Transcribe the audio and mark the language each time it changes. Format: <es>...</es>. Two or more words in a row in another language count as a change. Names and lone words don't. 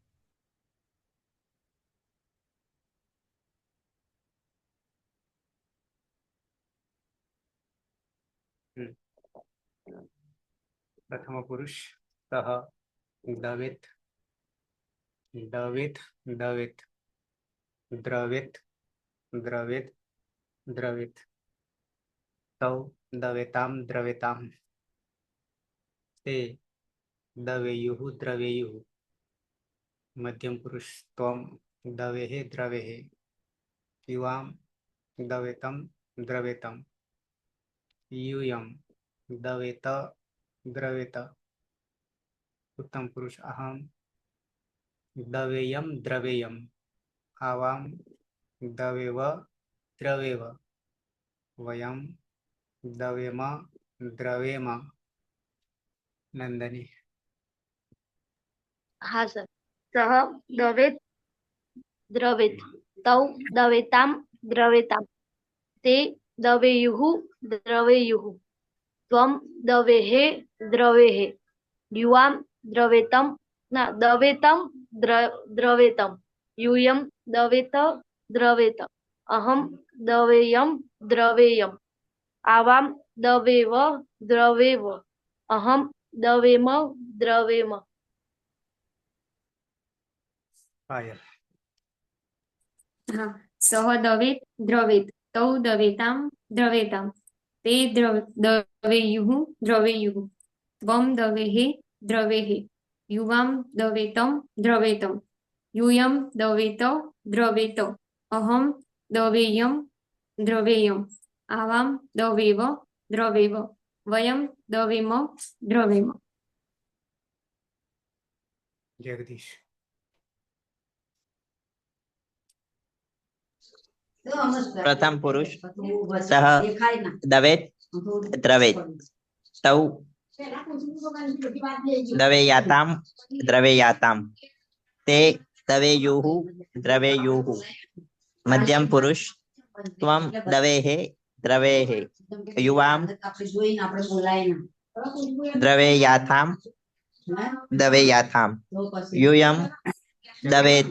<sa>પ્રથમ પુરુષ સહ દવેત દવેત દવેત દ્રવેત દ્રવેત દ્રવેત તૌ દવેતામ દ્રવેતામ તે દવેયુઃ દ્રવેયુઃ. મધ્યમ પુરુષ ત્વમ દવેહે દ્રવેહે યુવામ દવેતમ દ્રવેતમ यूयम दवेत द्रवेत. उत्तम पुरुष अहम दवेयम द्रवेयम आवाम दवेव द्रवेव वयम दवेम द्रवेम. नंदनी.</sa> <gu>હા સર.</gu> <sa>સહ દવેત દ્રવેત તૌ દવેતામ દ્રવેતામ તે દવેયુઃ દ્રવેયુઃ ત્વમ દવેહે દ્રવેહે યુવામ દ્રવેતમ ના દવેતમ દ્રવેતમ यूयम दवेत द्रवेत अहम दवेयम द्रवेयम आवाम दवेव द्रवेव अहम दवेम द्रवेम. પાયલ. હા. સહ દવેત દ્રવેત તૌ દવેતામ દ્રવેતામ તે દવેયુઃ દ્રવેયુઃ ત્વમ દવેહે દ્રવેહે યુવામ દવેતમ દ્રવેતમ यूयम दवेत द्रवेत अहम दवेयम द्रवेयम आवाम दवेव द्रवेव वयम दवेम द्रवेम. જગદીશ. પ્રથમ પુરુષ સહ દવેત દ્રવેત તૌ દવેયાતામ દ્રવેયાતામ તે દવેયુઃ દ્રવેયુઃ મધ્યમ પુરુષ ત્વમ દવેહે દ્રવેહે યુવામ દ્રવેયાથામ દવેયાથામ યુયમ દવેત.</sa>